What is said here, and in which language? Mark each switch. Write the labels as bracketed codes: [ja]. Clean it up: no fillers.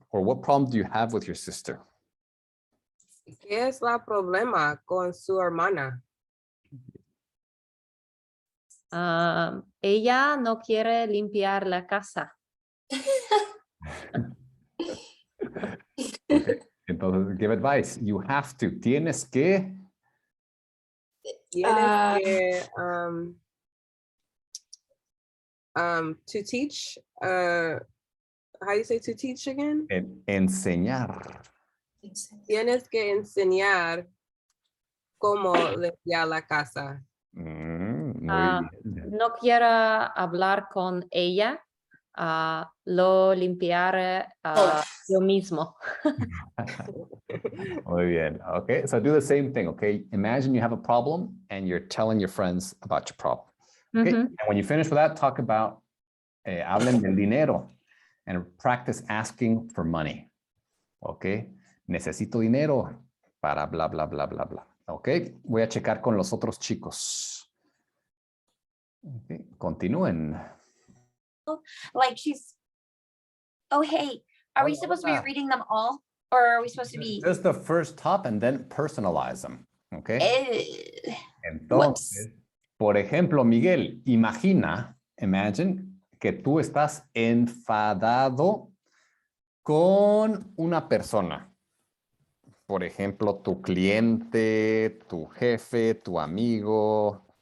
[en] Or what problem do you have with your sister? [es] ¿Qué es el problema con su hermana? Ella no quiere limpiar la casa. [en] Okay. [es] Entonces, [en] give advice. You have to. [es] Tienes que. Tienes que [en] to teach. How do you say to teach again? [es] Enseñar. Tienes que enseñar cómo limpiar la casa. Muy bien. No quiero hablar con ella. Lo limpiaré yo mismo. Muy bien. [en] Okay, so do the same thing. Okay, imagine you have a problem and you're telling your friends about your problem. Okay, and when you finish with that, talk about [es] hablen del dinero [en] and practice asking for money. [es] Okay, necesito dinero para bla, bla, bla, bla, bla. Okay, voy a checar con los otros chicos. Okay, continúen. [en] Like she's, oh, hey, are we supposed to be reading them all? Or are we supposed to be? Just the first top and then personalize them. Okay. [es] Entonces, por ejemplo, Miguel, imagine que tú estás enfadado con una persona. Por ejemplo, tu cliente, tu jefe, tu amigo.